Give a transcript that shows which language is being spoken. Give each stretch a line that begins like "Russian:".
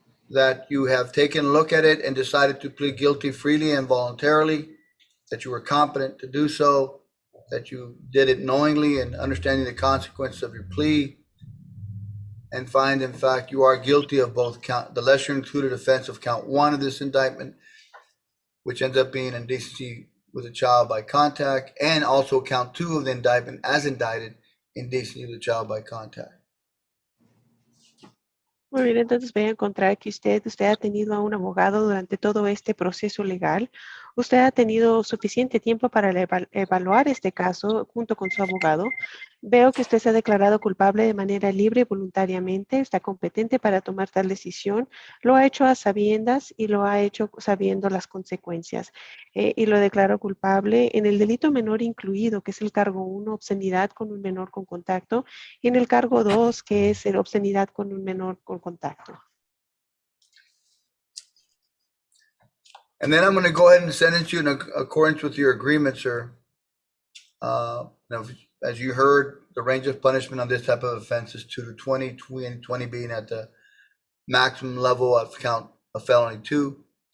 English: that you have taken a look at it and decided to plead guilty freely and voluntarily, that you were competent to do so, that you did it knowingly and understanding the consequences of your plea, and find in fact you are guilty of both the lesser included offense of count 1 of this indictment, which ends up being indecency with a child by contact, and also count 2 of the indictment as indicted, indecency with a child by contact.
Spanish: Muy bien, entonces voy a encontrar que usted ha tenido a un abogado durante todo este proceso legal. Usted ha tenido suficiente tiempo para evaluar este caso junto con su abogado. Veo que usted se ha declarado culpable de manera libre y voluntariamente. Está competente para tomar tal decisión. Lo ha hecho a sabiendas y lo ha hecho sabiendo las consecuencias. Y lo declaró culpable en el delito menor incluido, que es el cargo 1, obscenidad con un menor con contacto, y en el cargo 2, que es obscenidad con un menor con contacto.
English: And then I'm going to go ahead and sentence you in accordance with your agreement, sir. Now, as you heard, the range of punishment on this type of offense is 2 to 20, 20 being at the maximum level of count of felony 2.